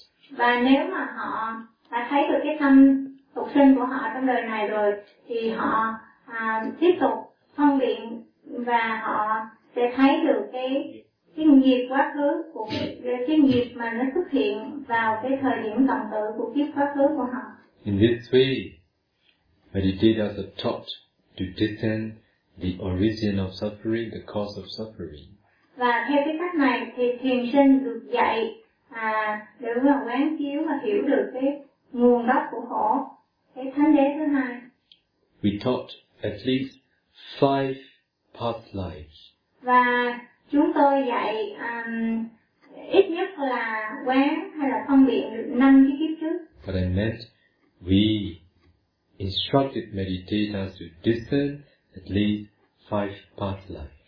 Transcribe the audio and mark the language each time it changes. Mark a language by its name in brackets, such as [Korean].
[Vietnamese] Và nếu mà họ đã thấy được cái tâm tục sinh của họ trong đời này rồi, thì họ tiếp tục phân biệt và họ sẽ thấy được cái nghiệp quá khứ của cái nghiệp mà nó xuất hiện vào cái thời điểm cận tử của kiếp quá khứ của họ. [English] In this way, meditators are taught to discern the origin of suffering, the cause of suffering. [Vietnamese] Và theo cái cách này thì thiền sinh được dạy để mà quán chiếu và hiểu được cái nguồn gốc của khổ. Cái thánh đế thứ hai. [English] We taught at least 5 past lives. [Vietnamese] Và chúng tôi dạy ít nhất là quán hay là phân biệt được 5 cái kiếp trước. [English] But I meant we instructed meditators to discern at least 5 past lives.